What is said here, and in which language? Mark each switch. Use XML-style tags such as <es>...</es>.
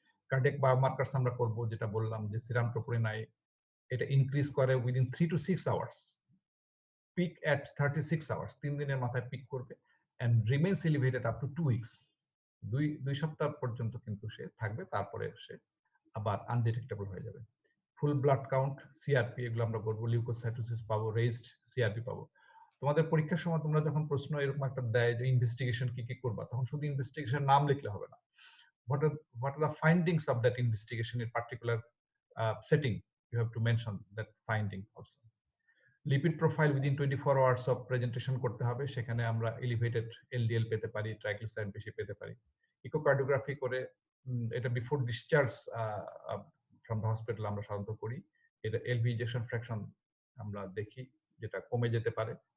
<bn>Cardiac বায়োমার্কারস আমরা করব, যেটা বললাম যে সিরাম ট্রোপোনিন আই এটা ইনক্রিজ করে within 3 to 6 hours, pick at 36 hours, 3 দিনের মাথায় পিক করবে, and remains elevated up to 2 weeks, দুই সপ্তাহ পর্যন্ত কিন্তু সে থাকবে, তারপরে সে আবার আনডিটেক্টেবল হয়ে যাবে। ফুল ব্লাড কাউন্ট, সিআরপি এগুলো আমরা করবো, লিউকোসাইটোসিস পাবো, রেজড সিআরপি পাবো। তোমাদের পরীক্ষার সময় তোমরা যখন প্রশ্ন এরকম একটা দেয় যে ইনভেস্টিগেশন কি কি করবা, তখন শুধু ইনভেস্টিগেশন নাম লিখলে হবে না।</bn> <en>what are the findings of that investigation in particular setting? You have to mention that finding also.</en> <bn>Lipid profile within 24 hours of presentation করতে হবে, সেখানে আমরা এলিভেটেড এলডিএল পেতে পারি, ট্রাইগ্লিসারাইড বেশি পেতে পারি। ইকোকার্ডিওগ্রাফি করে এটা before discharge from the hospital আমরা সাধারণত করি। এটা এলভি ইজেকশন ফ্র্যাকশন আমরা দেখি, যেটা কমে যেতে পারে।</bn>